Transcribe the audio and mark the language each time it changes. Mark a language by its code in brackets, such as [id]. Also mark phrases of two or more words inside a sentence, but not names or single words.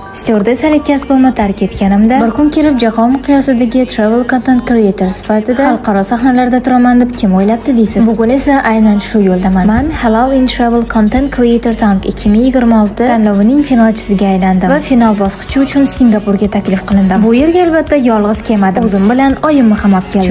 [uz] Stewardessalik kasbimni tark etganimda bir kun kelib jahon miqyosidagi [en] travel content creator [uz] sifatida xalqaro sahnalarda turaman deb kim o'ylabdi deysiz? Bugun esa aynan shu yo'ldaman. Men Halal in Travel Content Creator Tank 2026 tanlovining finalchisiga aylandim va final bosqichi uchun Singapurga taklif qilindim. Bu yerga albatta yolg'iz kelmadim. O'zim bilan oyimni ham olib keldim.